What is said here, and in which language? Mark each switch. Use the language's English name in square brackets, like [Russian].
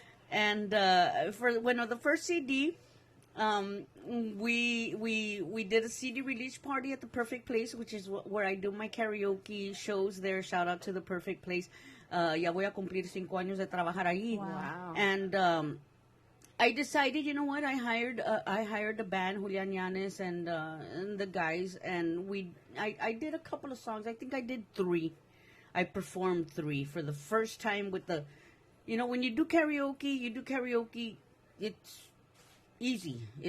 [English] And the first CD, we did a CD release party at the Perfect Place, which is where I do my karaoke shows there. Shout out to the Perfect Place. [Spanish] Ya voy a cumplir 5 años de trabajar ahí. [English] Wow. And I decided, you know what? I hired the band, Julian Yanes and the guys, and I did a couple of songs. I think I did 3. I performed 3 for the first time with the, you know, when you do karaoke, it's easy.